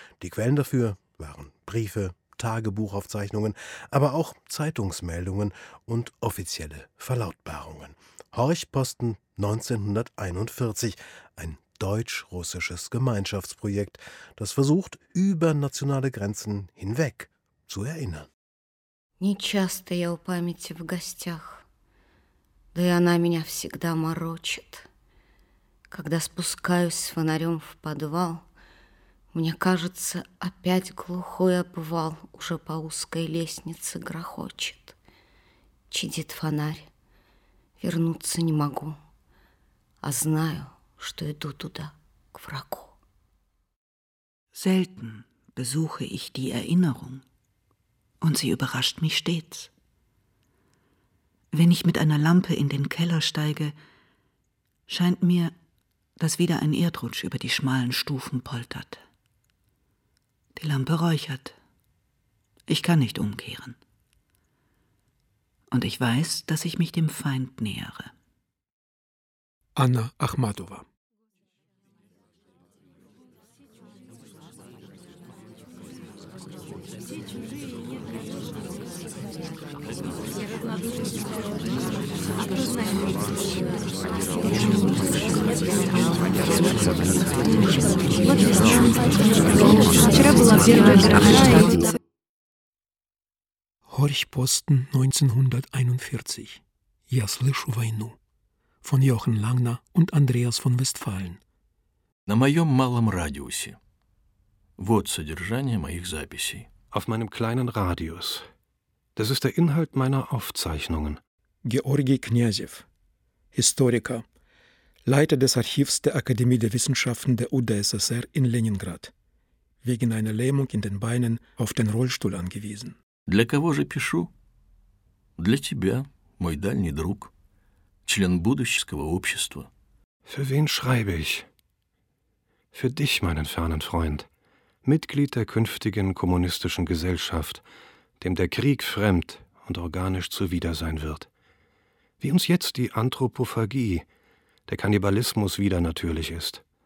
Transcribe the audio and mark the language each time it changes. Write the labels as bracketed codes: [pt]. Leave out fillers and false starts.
[de] Die Quellen dafür waren Briefe, Tagebuchaufzeichnungen, aber auch Zeitungsmeldungen und offizielle Verlautbarungen. Horchposten 1941, ein deutsch-russisches Gemeinschaftsprojekt, das versucht, über nationale Grenzen hinweg zu erinnern. [ru] Нечасто я у памяти в гостях, да и она меня всегда морочит. Когда спускаюсь с фонарем в подвал, мне кажется, опять глухой обвал уже по узкой лестнице грохочет. Чадит фонарь, вернуться не могу, а знаю, что иду туда, к врагу. [de] Selten besuche ich die Erinnerung, und sie überrascht mich stets. Wenn ich mit einer Lampe in den Keller steige, scheint mir, dass wieder ein Erdrutsch über die schmalen Stufen poltert. Die Lampe räuchert. Ich kann nicht umkehren. Und ich weiß, dass ich mich dem Feind nähere. Anna Akhmatova. [ru] Horchposten 1941. Я слышу войну. [de] Von Jochen Langner und Andreas von Westphalen. [ru] На моем малом радиусе. Вот содержание моих записей. [de] Auf meinem kleinen Radius. Das ist der Inhalt meiner Aufzeichnungen. Georgi Knyazev, Historiker, Leiter des Archivs der Akademie der Wissenschaften der UdSSR in Leningrad, wegen einer Lähmung in den Beinen auf den Rollstuhl angewiesen. [ru] Для кого же пишу? Для тебя, мой дальний друг, член будущего общества. [de] Für wen schreibe ich? Für dich, meinen fernen Freund, Mitglied der künftigen kommunistischen Gesellschaft, dem der Krieg fremd und organisch zuwider sein wird. Wie uns jetzt die Anthropophagie, der Kannibalismus wieder natürlich ist.